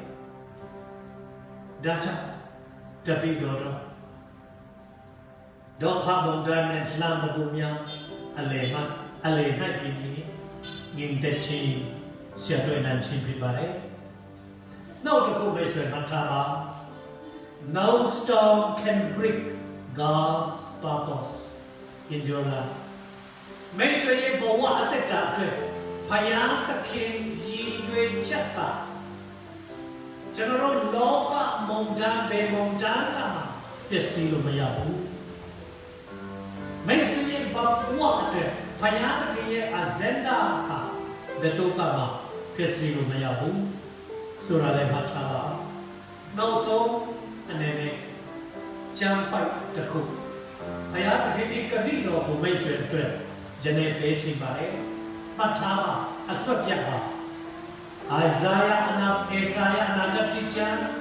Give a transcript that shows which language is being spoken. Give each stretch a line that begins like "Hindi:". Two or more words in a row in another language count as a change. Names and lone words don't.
Burmese: ဒါကြောင့်တပိတော်တော်ဒုက္ခမုန်တိုင်းနဲ့လှမ်းမှုများအလယ်၌ပြည်ပြီးငြိမ်သက်ခြင်းဆရာတွေ့နိုင်ခြင်းဖြစ်ပါတယ်နောက်တစ်ခုပဲဆိုမှတ် ထားပါ
English: no storm can break God's purpose in your life
Burmese: မိတ်ဆွေရဲ့ဘဝအသက်တာအတွက်ဘုရားသခင်ရည်ရွ ယ်ချက်ပါကျွန်တော်တို့လောကမုန်တိုင်းပဲမုန်တိုင်းကမှပျက်စီး လို့မရဘူးမိတ်ဆွေရဲ့ဘဝအတွက်ဘုရားသခင်ရဲ့ agenda ကဘယ်တော့မှပျက်စီးလို့မရဘူးဆိုတာလည်းမှတ်ထားပါနောက်ဆုံးအနေနဲ့ကျမ်းပိုက်တစ်ခုဘုရားသခင်ဒီကတိတော်ကိုမိတ်ဆွေအတွက်ယနေ့ပေးချင်ပါတယ်မှတ်ထားပါအခွတ်ပြတ်ပါအိဇာယအနာဂတ်ကျမ်း